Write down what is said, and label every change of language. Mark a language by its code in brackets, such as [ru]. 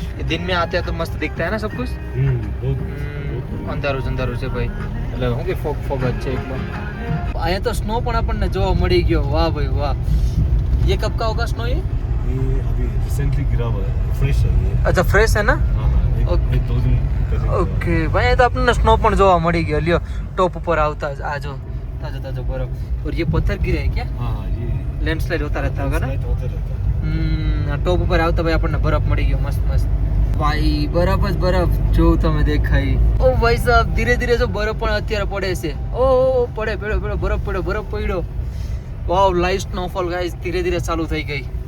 [hi] दिन में आते हैं तो मस्त दिखता है ना सब कुछ. [gu] અંધારું છે ભાઈ. એટલે હું કે ફોગ જ છે એકલો. અહીંયા તો સ્નો પણ આપણને જોવા મળી ગયો. વાહ ભાઈ વાહ. [hi] ये कब का होगा स्नो? ये अभी रिसेंटली गिरा हुआ है, फ्रेश है ये. अच्छा फ्रेश है ना. एक 2 दिन पहले. ओके भाई तो [gu] આપણને સ્નો પણ જોવા મળી ગયો. લ્યો ટોપ ઉપર આવતા જ આ જો તાજો બરફ. [hi] और ये पत्थर गिरे हैं क्या? हाँ ये लैंडस्लाइड होता रहता होगा ना. होता रहता है. [gu] ટોપ ઉપર આવતા ભાઈ આપણને બરફ મળી ગયો મસ્ત મસ્ત. ભાઈ બરફ જ બરફ જો તમે દેખાય. ઓ ભાઈ સાહેબ ધીરે ધીરે જો બરફ પણ અત્યારે પડે છે. ઓ પડે બરફ પડ્યો. વાવ લાઈટ સ્નોફોલ ગાઈસ ધીરે ધીરે ચાલુ થઈ ગઈ.